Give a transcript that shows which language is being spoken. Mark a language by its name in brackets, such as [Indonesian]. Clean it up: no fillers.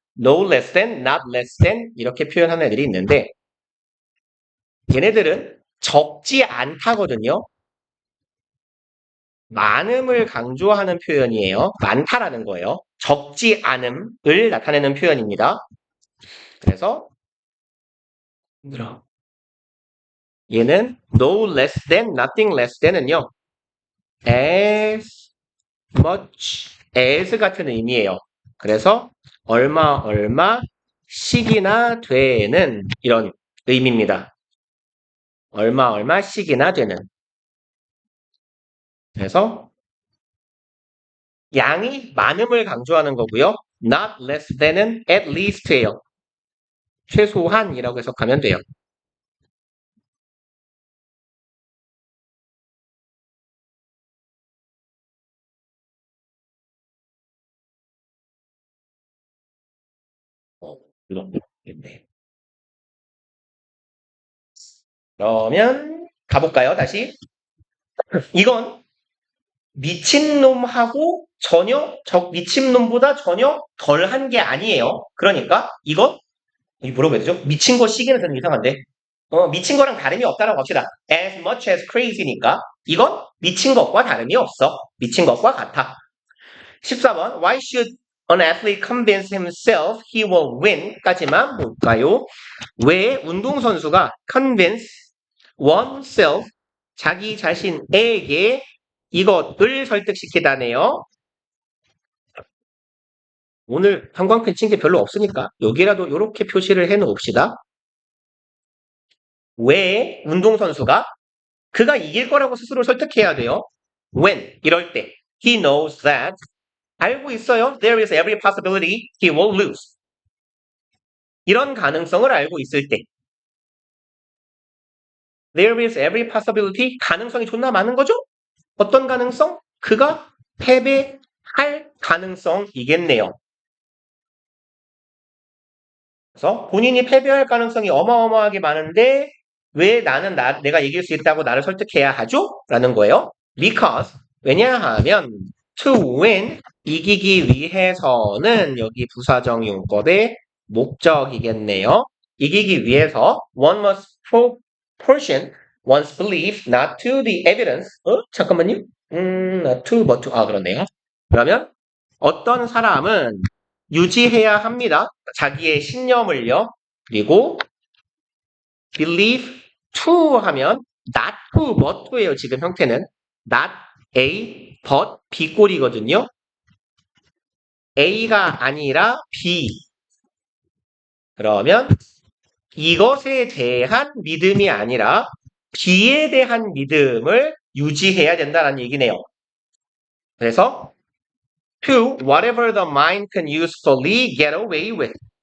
[English] no less than, not less than [Korean] 이렇게 표현하는 애들이 있는데 얘네들은 적지 않다거든요. 많음을 강조하는 표현이에요. 많다라는 거예요. 적지 않음을 나타내는 표현입니다. 그래서 얘는 [English] no less than, nothing less than [Korean] 은요. [English] as much as [Korean] 같은 의미예요. 그래서 얼마 씩이나 되는 이런 의미입니다. 얼마 씩이나 되는. 그래서 양이 많음을 강조하는 거고요. [English] not less than은 at least예요. [Korean] 최소한이라고 해석하면 돼요. 이렇게 네. 그러면 가볼까요? 다시. 이건 미친놈하고 전혀 미친놈보다 전혀 덜한 게 아니에요. 그러니까 이건 뭐라고 해야 되죠? 미친 거 시기는 좀 이상한데 미친 거랑 다름이 없다라고 합시다. [English] as much as crazy [Korean] 니까 이건 미친 것과 다름이 없어. 미친 것과 같아. [English] 14번 Why should an athlete convince himself he will win? [Korean] 까지만 볼까요? 왜 운동선수가 [English] convince oneself [Korean] 자기 자신에게 이것을 설득시키다네요. 오늘 형광펜 친 게 별로 없으니까 여기라도 이렇게 표시를 해 놓읍시다. 왜 운동선수가 그가 이길 거라고 스스로 설득해야 돼요. [English] When [Korean] 이럴 때 [English] he knows that [Korean] 알고 있어요. [English] There is every possibility he will lose. [Korean] 이런 가능성을 알고 있을 때 [English] There is every possibility [Korean] 가능성이 존나 많은 거죠? 어떤 가능성? 그가 패배할 가능성이겠네요. 그래서 본인이 패배할 가능성이 어마어마하게 많은데 왜 나는 내가 이길 수 있다고 나를 설득해야 하죠? 라는 거예요. [English] Because [Korean] 왜냐하면 [English] to win [Korean] 이기기 위해서는 여기 부사적 용법의 목적이겠네요. 이기기 위해서 [English] one must proportion one's belief not to the evidence. [Korean] 잠깐만요. [English] not to but to [Korean] 그렇네요. 그러면 어떤 사람은 유지해야 합니다. 자기의 신념을요. 그리고 [English] believe to [Korean] 하면 [English] not to, but to [Korean] 예요. 지금 형태는 [English] not A, but B [Korean] 꼴이거든요. A가 아니라 B. 그러면 이것에 대한 믿음이 아니라 B에 대한 믿음을 유지해야 된다는 얘기네요. 그래서 [English] to whatever the mind can usefully get away with.